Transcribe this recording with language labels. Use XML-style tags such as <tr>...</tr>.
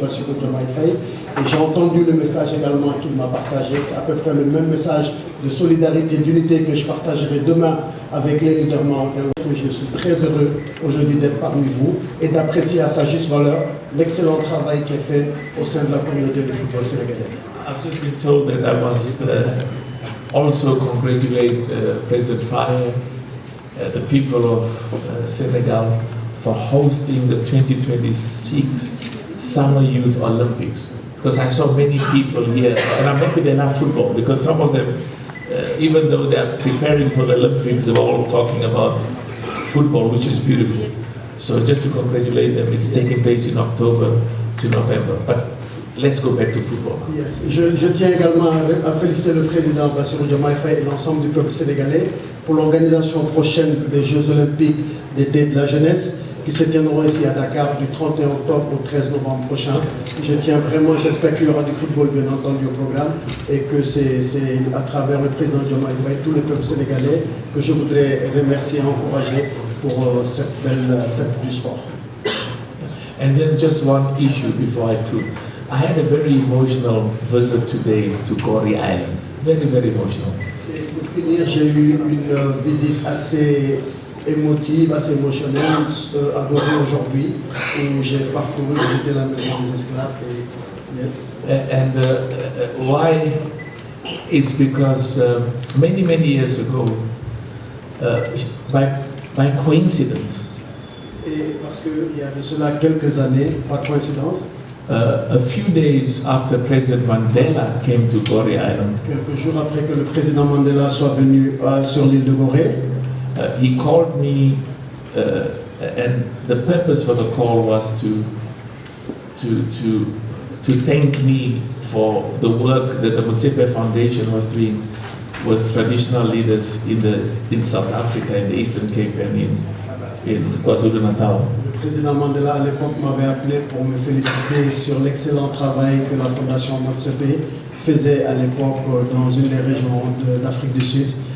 <fr>Bassirou Diomaye Faye, et j'ai entendu le message également qu'il m'a partagé. C'est à peu près le même message de solidarité, d'unité que je partagerai demain avec les leaders marocains. Je suis très heureux aujourd'hui d'être parmi vous et d'apprécier à sa juste valeur l'excellent travail qui est fait au sein de la communauté du football sénégalais.</fr> <en>I've just been told that I must also congratulate President Faye, the people of Senegal, for hosting the 2026 Summer Youth Olympics. Because I saw many people here, and I'm happy they love football, because some of them, even though they are preparing for the Olympics, they were all talking about football, which is beautiful. So just to congratulate them, it's taking place in October to November. But let's go back to football. Yes.</en> <fr>Je tiens également à féliciter le président Bassirou Diomaye Faye et l'ensemble du peuple sénégalais pour l'organisation prochaine des Jeux Olympiques d'été de la jeunesse. qui se tiendront ici à Dakar du 31 octobre au 13 novembre prochain. J'espère qu'il y aura du football bien entendu au programme et que c'est à travers le président Diomaye Faye, tout le peuple sénégalais, que je voudrais remercier et encourager pour cette belle fête du sport.</fr> <en>And then just one issue before I conclude. I had a very emotional visit today to Gorée Island. Very, very emotional.</en> <fr>Et pour finir, j'ai eu une visite assez émotive, assez émotionnelle à Gorée aujourd'hui, où j'ai parcouru, visité la maison des esclaves. Et, yes.</fr> <en>And why? It's because many, many years ago, by coincidence,</en> <fr>et parce qu'il y a de cela quelques années, par coïncidence,</fr> <en>a few days after President Mandela came to Gorée Island,</en> <fr>quelques jours après que le président Mandela soit venu sur l'île de Gorée,</fr> <en>he called me, and the purpose for the call was to thank me for the work that the Mostsepe Foundation was doing with traditional leaders in South Africa, in the Eastern Cape, and in KwaZulu-Natal.</en> <fr>Le président Mandela à l'époque m'avait appelé pour me féliciter sur l'excellent travail que la Fondation Mostsepe faisait à l'époque dans une des régions d'Afrique du Sud.</fr>